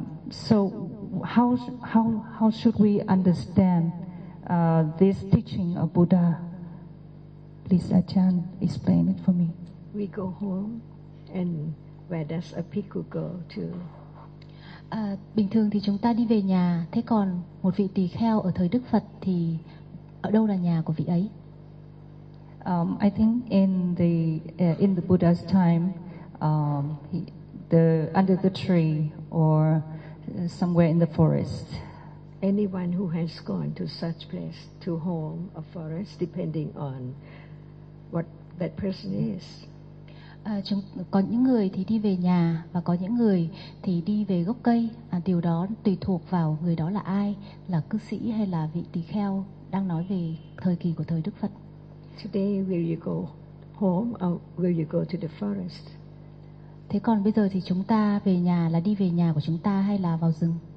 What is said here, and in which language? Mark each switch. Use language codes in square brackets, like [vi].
[en] So how should we understand this teaching of Buddha? Please, A-chan, explain it for me. We go home, and where does a bhikkhu go to? [vi] Bình thường thì chúng ta đi về nhà. Thế còn một vị tỳ kheo ở thời Đức Phật thì ở đâu là nhà của vị ấy? [en] I think in the Buddha's time, under the tree or somewhere in the forest. Anyone who has gone to such place, to home, a forest, depending on what that person is. [vi] Có những người thì đi về nhà và có những người thì đi về gốc cây. Điều đó tùy thuộc vào người đó là ai, là cư sĩ hay là vị tỳ kheo đang nói về thời kỳ của thời Đức Phật. [en] Today will you go home or will you go to the forest? [vi] Thế còn bây giờ thì chúng ta về nhà là đi về nhà của chúng ta hay là vào rừng?